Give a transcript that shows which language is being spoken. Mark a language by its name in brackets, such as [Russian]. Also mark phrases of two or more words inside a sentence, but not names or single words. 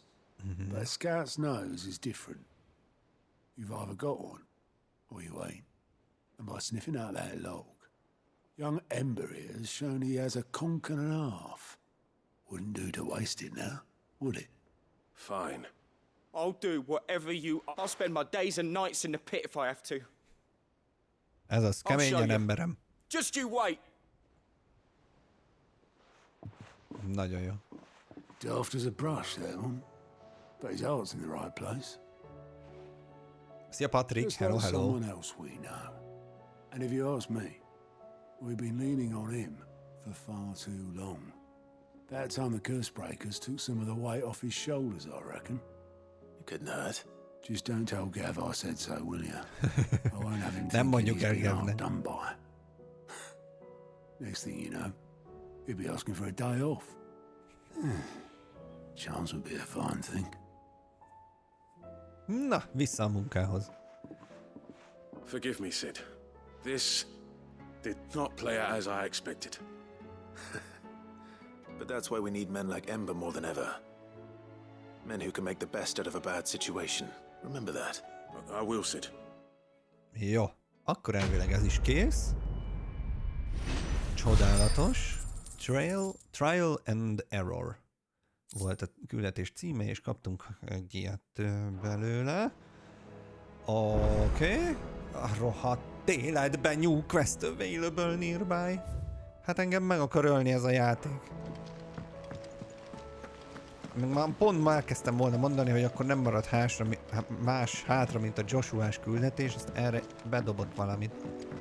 [English] But a scout's nose is different. You've either got one, or you ain't. And by sniffing out that log, young Ember here has shown he has a conk and a half. Wouldn't do to waste it now, would it? Fine. I'll do whatever you... I'll spend my days and nights in the pit if I have to. [Hungarian] Ez az, [English] show [Hungarian] keményen [English] you. [Hungarian] emberem. [English] Just you wait. [Hungarian] Nagyon jó. [English] Daft as a brush, that one. But his heart's in the right place. [Hungarian] Szia, Patrick. [English] Just [Hungarian] Hello, [English] like [Hungarian] hello. [English] someone else we know. And if you ask me, We've been leaning on him for far too long. That time the curse breakers took some of the weight off his shoulders, I reckon. It couldn't hurt. Just don't tell Gav I said so, will you? I won't have him [Hungarian] Nem [English] thinking [Hungarian] mondjuk [English] he's [Hungarian] el [English] been [Hungarian] Gavnek. [English] outdone by. Next thing you know, he'll be asking for a day off. Chance would be a fine thing. [Hungarian] Na, vissza a munkához. [English] Forgive me, Sid. This did not play out as I expected. But that's why we need men like Ember more than ever. Men who can make the best out of a bad situation. Remember that. I will, Sid. [Hungarian] Jó, akkor elvileg ez is kész. Csodálatos. Trial and Error volt a küldetés címe, és kaptunk egy ilyet belőle. Oké. A rohadt életben [English] new quest available nearby. [Hungarian] Hát engem meg akar ölni ez a játék. Már pont már elkezdtem volna mondani, hogy akkor nem marad más hátra, mint a Joshua-s küldetés, azt erre bedobott valamit.